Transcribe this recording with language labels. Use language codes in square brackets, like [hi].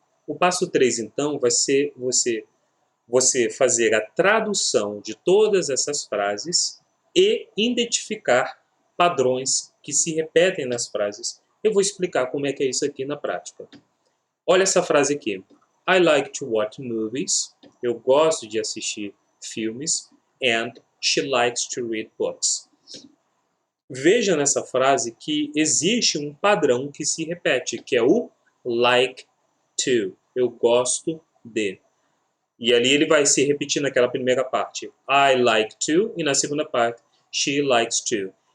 [pt] O passo 3, então, vai ser você fazer a tradução de todas essas frases e identificar padrões que se repetem nas frases. Eu vou explicar como é que é isso aqui na prática. Olha essa frase aqui. [en] I like to watch movies. [pt] Eu gosto de assistir filmes. [en] And she likes to read books. [pt] Veja nessa frase que existe um padrão que se repete, que é o like to. Eu gosto de. E ali ele vai se repetir naquela primeira parte. [en] I like to. [pt] E na segunda parte, [en] she likes to.